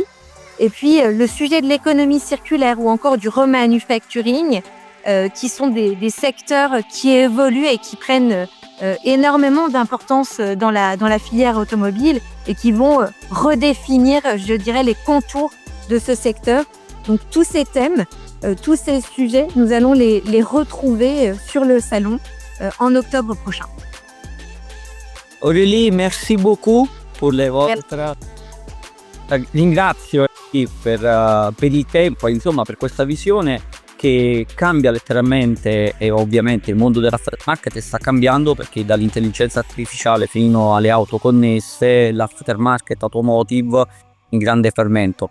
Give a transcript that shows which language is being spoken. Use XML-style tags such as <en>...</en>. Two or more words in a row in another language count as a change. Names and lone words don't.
<fr>Et puis le sujet de l'économie circulaire ou encore du remanufacturing, qui sont des secteurs qui évoluent et qui prennent énormément d'importance dans la filière automobile et qui vont redéfinir, je dirais, les contours de ce secteur. Donc tous ces thèmes, tous ces sujets, nous allons les retrouver sur le salon en octobre prochain. Aurélie, merci beaucoup pour le vostre.</fr> <it>Ringrazio per il tempo, insomma, per questa visione che cambia letteralmente e ovviamente il mondo dell'aftermarket sta cambiando perché dall'intelligenza artificiale fino alle auto connesse, l'</it> <en>aftermarket automotive</en> <it>in grande fermento.</it>